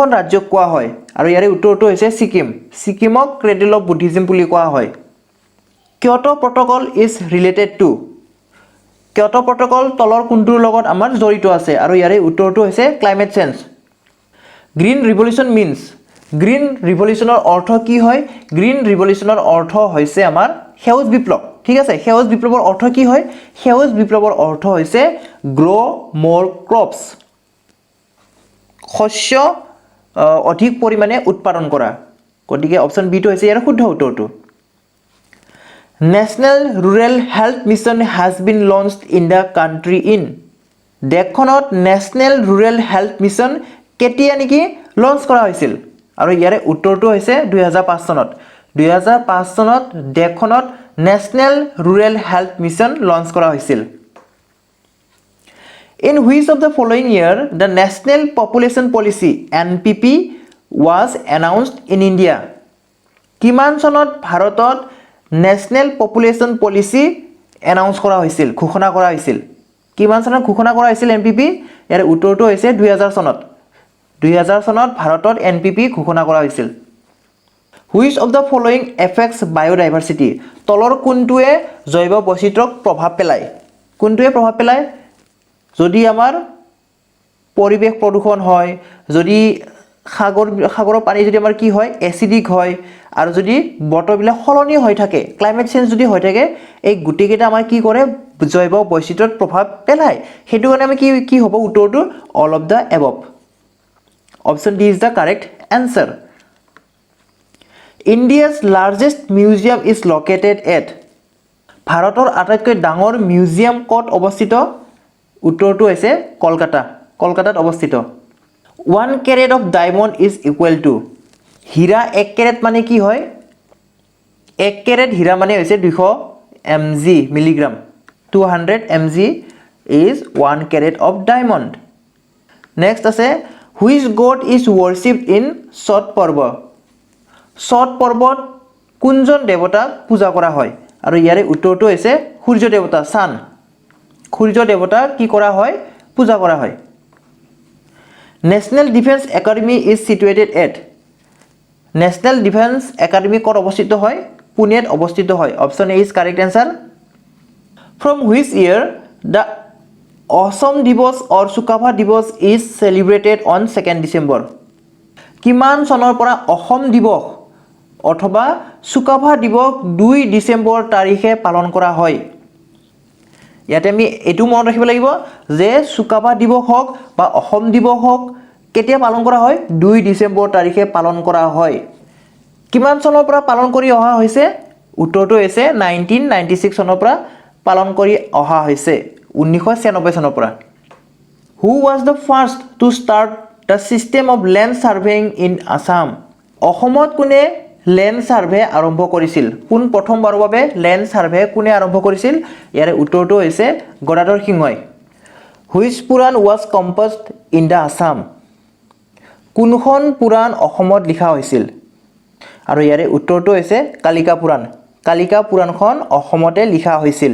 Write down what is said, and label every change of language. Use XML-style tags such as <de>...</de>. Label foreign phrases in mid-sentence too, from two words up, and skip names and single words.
<as>ৰাজ্যক কোৱা হয় আৰু ইয়াৰে উত্তৰটো হৈছে ছিকিমক</as> <en>cradle of Buddhism</en> <as>বুলি কোৱা হয়</as> <en>Kyoto Protocol is related to</en> <as>কিয়োটো প্ৰট'কল তলৰ কোনটোৰ লগত আমাৰ জড়িত আছে আৰু ইয়াৰে উত্তৰটো হৈছে</as> <en>climate change Green Revolution means</en> <as>গ্ৰীণ ৰিভলিউচনৰ অৰ্থ কি হয় গ্ৰীণ ৰিভলিউচনৰ অৰ্থ হৈছে আমাৰ সেউজ বিপ্লৱ ঠিক আছে সেউজ বিপ্লৱৰ অৰ্থ কি হয় সেউজ বিপ্লৱৰ অৰ্থ হৈছে</as> <en>grow more crops</en> <as>শস্য অধিক পৰিমাণে উৎপাদন কৰা গতিকে অপচন বি টো হৈছে ইয়াৰ শুদ্ধ উত্তৰটো</as> <en>National Rural Health Mission has been launched in the country in</en> <as>দেশখনত National Rural Health Mission কেতিয়া নেকি লঞ্চ কৰা হৈছিল আৰু ইয়াৰে উত্তৰটো হৈছে 2005 চনত 2005 চনত দেশখনত National Rural Health Mission লঞ্চ কৰা হৈছিল</as> <en>In which of the following year the National Population Policy NPP was announced in India</en> <as>কিমান চনত ভাৰতত নেশনেল পপুলেশ্যন পলিচি এনাউন্স কৰা হৈছিল ঘোষণা কৰা হৈছিল কিমান চনত ঘোষণা কৰা হৈছিল এনপিপি ইয়াৰ উত্তৰটো হৈছে 2000 চনত ভাৰতত এনপিপি ঘোষণা কৰা হৈছিল</as> <en>which of the following effects biodiversity</en> <as>তলৰ কোনটোৱে জৈৱ বৈচিত্ৰ্যক প্ৰভাৱ পেলায় যদি আমাৰ পৰিৱেশ প্ৰদূষণ হয় যদি সাগৰৰ পানী যদি আমাৰ কি হয় এসিডিক হয় আৰু যদি বতৰবিলাক সলনি হৈ থাকে</as> <en>climate change</en> <as>যদি হৈ থাকে এই গুটিকেইটা আমাৰ কি কৰে জৈৱ বৈচিত্ৰ্যত প্ৰভাৱ পেলায় হেতু</as> <en>কাৰণে আমি কি হ'ব উত্তৰটো all of the above option D is the correct answer India's largest museum is located at</en> <as>ভাৰতৰ আটাইতকৈ ডাঙৰ মিউজিয়াম ক'ত অৱস্থিত উত্তৰটো হৈছে কলকাতাত অৱস্থিত</as> <en>1 carat of diamond is equal to</en> <as>হীৰা 1 carat মানে কি হয় 1 carat হীৰা মানে হৈছে</as> <en>200 mg মিলিগ্ৰাম 200 mg is 1 carat of diamond next</en> <as>আছে</as> <en>which god is worshipped in Chhat</en> <as>পৰ্বত কোনজন দেৱতাক পূজা কৰা হয় আৰু ইয়াৰে উত্তৰটো হৈছে সূৰ্য দেৱতা সান সূৰ্য দেৱতাক কি কৰা হয় পূজা কৰা হয়</as> <en>National Defense Academy is situated</en> <as>at National Defense Academy ক'ত অৱস্থিত হয় পুনেত অৱস্থিত হয়</as> <en>option A is correct answer From which year the Assam Divas or Sukava Divas is celebrated on 2nd December</en> <as>কিমান চনৰ পৰা অসম দিৱস অথবা সুকাভা দিৱস 2 ডিসেম্বৰ তাৰিখে পালন কৰা হয় ইয়াতে আমি এটো মনত ৰাখিব লাগিব যে সুকাভা দিৱস হওক বা অসম দিৱস হওক কেতিয়া পালন কৰা হয় 2 ডিসেম্বৰ তাৰিখে পালন কৰা হয় কিমান চনৰ পৰা পালন কৰি অহা হৈছে উত্তৰটো হৈছে 1996 চনৰ পৰা পালন কৰি অহা হৈছে 1996 চনৰ পৰা</as> <en>Who was the first to start the system of land surveying in Assam</en> <as>অসমত কোনে</as> <en>land survey</en> <as>আৰম্ভ কৰিছিল কোন প্ৰথমবাৰৰ বাবে</as> <en>land survey</en> <as>কোনে আৰম্ভ কৰিছিল ইয়াৰ উত্তৰটো হৈছে গদাধৰ সিংহই</as> <en>Which Puran was composed in the Assam</en> <as>কোনখন পুৰাণ অসমত লিখা হৈছিল আৰু ইয়াৰ উত্তৰটো হৈছে কালিকা পুৰাণখন অসমতে লিখা হৈছিল</as>